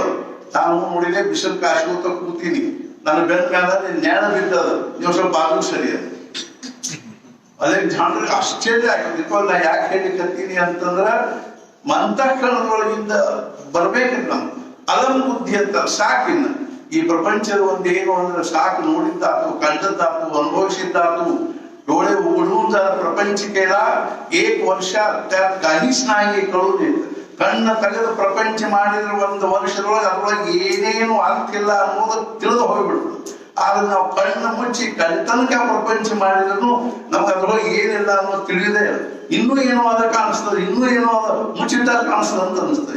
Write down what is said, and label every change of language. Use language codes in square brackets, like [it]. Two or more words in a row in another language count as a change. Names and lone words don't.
[kn] ನಾನು ನೋಡಿದೆ ಬಿಸಿಲು ಕಾಶ್ಕೋತ ಕೂತೀನಿ, ನನ್ನ ಬೆಂದ ಮೇಲೆ ನ್ಯಾಣ ಬಿದ್ದದ, ನೀವು ಸ್ವಲ್ಪ ಬಾಜು ಸರಿ ಅದು. ಅಲೆಕ್ಸಾಂಡರ್ ಆಶ್ಚರ್ಯ ಆಗಿದ್ದು. ನಾ ಯಾಕೆ ಹೇಳಿಕತ್ತೀನಿ ಅಂತಂದ್ರ ಅಂತಃಕರಣದೊಳಗಿಂದ ಬರ್ಬೇಕಿಲ್ಲ ನಮ್ಗೆ ಅಲಂ ಬುದ್ಧಿ ಅಂತ ಸಾಕಿನ್ನ. ಈ ಪ್ರಪಂಚದ ಒಂದೇನು ಅಂದ್ರೆ ಸಾಕು, ನೋಡಿದ್ದಾತು, ಕಂಡದ್ದಾತು, ಅನುಭವಿಸಿದ್ದಾತು, [mr] डोळे उघडून जर प्रपंच केला 1 ವರ್ಷ त्यात काहीच नाही कळू देत. [kn] ಕಣ್ಣ ತೆಗೆದು ಪ್ರಪಂಚ ಮಾಡಿದ್ರೆ 1 ವರ್ಷದೊಳಗೆ ಅದ್ರೊಳಗೆ ಏನೇನು ಆಗ್ತಿಲ್ಲ ಅನ್ನೋದು ತಿಳಿದು ಹೋಗ್ಬಿಡ್ತು. ಆದ್ರೆ ನಾವು ಕಣ್ಣು ಮುಚ್ಚಿ ಕಣ್ತನಕ ಪ್ರಪಂಚ ಮಾಡಿದ್ರು ನಮ್ಗೆ ಅದ್ರೊಳಗೆ ಏನಿಲ್ಲ ಅನ್ನೋದು ತಿಳಿದೇ ಇನ್ನೂ ಏನೋ ಅದ ಕಾಣಿಸ್ತದೆ, ಇನ್ನೂ ಏನೋ ಅದ ಮುಚ್ಚಿಟ್ಟಾಗ ಕಾಣಿಸ್ತದೆ ಅಂತ ಅನಿಸ್ತದೆ.